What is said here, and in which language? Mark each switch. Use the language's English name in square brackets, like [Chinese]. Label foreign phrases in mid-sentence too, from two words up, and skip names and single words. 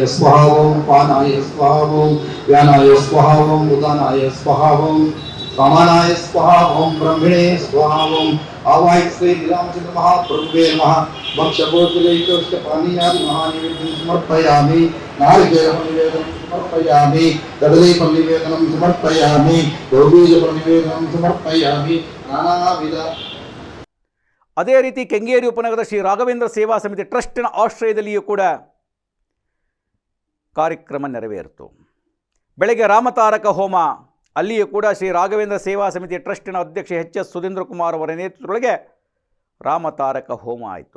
[Sanskrit] स्वाहा ओम पानाय स्वाहा ओम व्यानाय स्वाहा ओम उदानाय स्वाहा ओम समानाय स्वाहा ओम ब्रह्मणे स्वाहा ओम आवाहित श्री रामचंद्र महाप्रभुवे नमः भक्षपोतुलैकस्य पानीयादि महानिवेद्यं समर्पयामि नारिकेलं निवेदनं समर्पयामि कदलीफलं निवेदनं समर्पयामि गोबीजफलं निवेदनं समर्पयामि नानाविध। [Kannada] ಅದೇ ರೀತಿ ಕೆಂಗೇರಿ ಉಪನಗರದ ಶ್ರೀ ರಾಘವೇಂದ್ರ ಸೇವಾ ಸಮಿತಿ ಟ್ರಸ್ಟಿನ ಆಶ್ರಯದಲ್ಲಿಯೂ ಕೂಡ ಕಾರ್ಯಕ್ರಮ ನೆರವೇರಿತು. ಬೆಳಗ್ಗೆ ರಾಮತಾರಕ ಹೋಮ, ಅಲ್ಲಿಯೂ ಕೂಡ ಶ್ರೀ ರಾಘವೇಂದ್ರ ಸೇವಾ ಸಮಿತಿ ಟ್ರಸ್ಟಿನ ಅಧ್ಯಕ್ಷ ಎಚ್ ಎಸ್ ಸುಧೀಂದ್ರ ಕುಮಾರ್ ಅವರ ನೇತೃತ್ವದೊಳಗೆ ರಾಮತಾರಕ ಹೋಮ ಆಯಿತು.